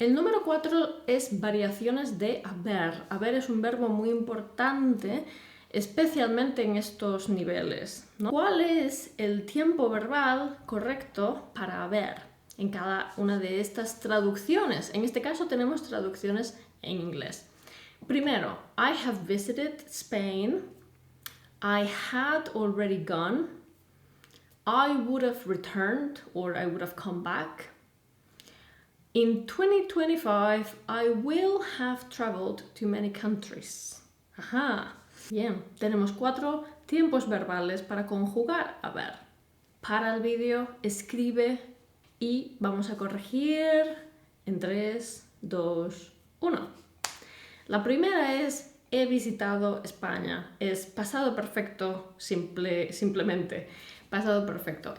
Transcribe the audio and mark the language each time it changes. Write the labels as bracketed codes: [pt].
[es] El número 4 es variaciones de haber. Haber es un verbo muy importante, especialmente en estos niveles, ¿no? ¿Cuál es el tiempo verbal correcto para haber en cada una de estas traducciones? En este caso tenemos traducciones en inglés. Primero, [en] I have visited Spain. I had already gone. I would have returned or I would have come back. In 2025, I will have traveled to many countries. Ajá. [es] Bien, tenemos 4 tiempos verbales para conjugar. A ver, para el vídeo, escribe y vamos a corregir en 3, 2, 1. La primera es he visitado España. Es pasado perfecto simplemente. Pasado perfecto.